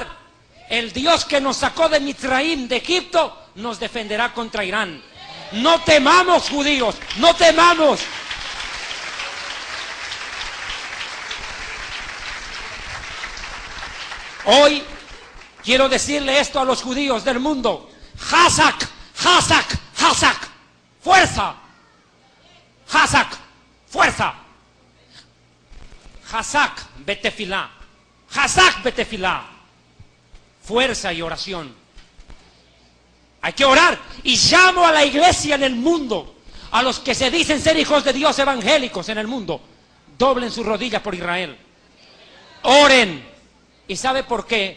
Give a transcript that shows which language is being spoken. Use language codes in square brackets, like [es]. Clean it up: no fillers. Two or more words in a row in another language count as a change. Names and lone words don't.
[es] El Dios que nos sacó de Mitzraim, de Egipto, nos defenderá contra Irán. No temamos, judíos, no temamos. Hoy quiero decirle esto a los judíos del mundo. [he] חזק, חזק, חזק, fuerza. חזק, fuerza. חזק, בתפילה. חזק, בתפילה. [es] Fuerza y oración. Hay que orar. Y llamo a la iglesia en el mundo, a los que se dicen ser hijos de Dios evangélicos en el mundo, doblen sus rodillas por Israel. Oren. ¿Y sabe por qué?